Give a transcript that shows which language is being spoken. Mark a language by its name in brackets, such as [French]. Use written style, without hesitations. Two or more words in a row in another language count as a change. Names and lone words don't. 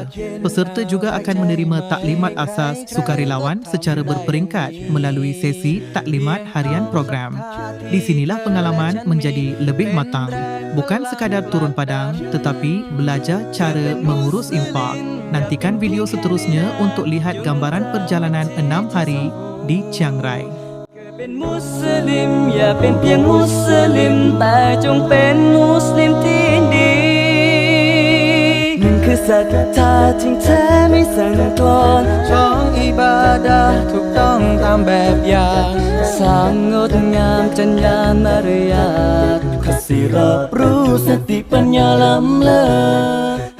[Malay] Peserta juga akan menerima taklimat asas sukarelawan secara berperingkat melalui sesi taklimat harian program. Di sinilah pengalaman menjadi lebih matang. Bukan sekadar turun padang tetapi belajar cara mengurus impak. Nantikan video seterusnya untuk lihat gambaran perjalanan 6 hari di Chiang Rai. [Thai] เป็นมุสลิมอย่าเป็นเพียงมุสลิมแต่จงเป็นมุสลิมที่ดีหนึ่งคือศรัทธาจริงแท้ไม่สั่นคลอนสองอิบาดะห์ถูกต้องตามแบบอย่างสามงดงามจรรยามารยาทข้อสี่รอบรู้สติปัญญาล้ำเลิศ